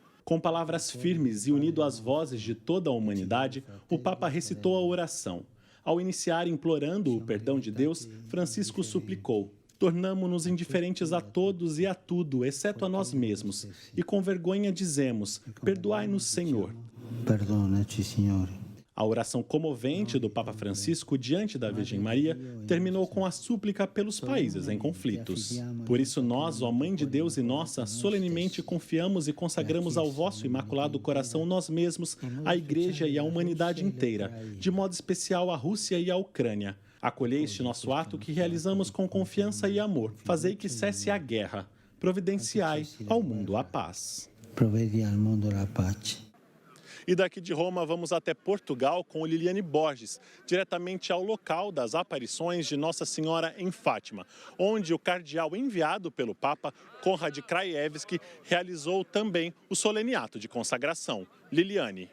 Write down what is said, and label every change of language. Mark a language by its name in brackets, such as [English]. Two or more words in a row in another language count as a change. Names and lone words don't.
[Portuguese] Com palavras firmes e unido às vozes de toda a humanidade, o Papa recitou a oração. Ao iniciar implorando o perdão de Deus, Francisco suplicou: "Tornamo-nos indiferentes a todos e a tudo, exceto a nós mesmos, e com vergonha dizemos: perdoai-nos, Senhor." [Italian] Perdona-ci, Signore. [Portuguese] A oração comovente do Papa Francisco diante da Virgem Maria terminou com a súplica pelos países em conflitos. Por isso nós, ó Mãe de Deus e nossa, solenemente confiamos e consagramos ao vosso Imaculado Coração nós mesmos, a Igreja e a humanidade inteira, de modo especial a Rússia e a Ucrânia. Acolhei este nosso ato que realizamos com confiança e amor. Fazei que cesse a guerra. Providenciai ao mundo a paz. [Italian] Provvedi al mondo la pace. [Portuguese] E daqui de Roma vamos até Portugal com Liliane Borges, diretamente ao local das aparições de Nossa Senhora em Fátima, onde o cardeal enviado pelo Papa, Konrad Krajewski, realizou também o solene ato de consagração. Liliane.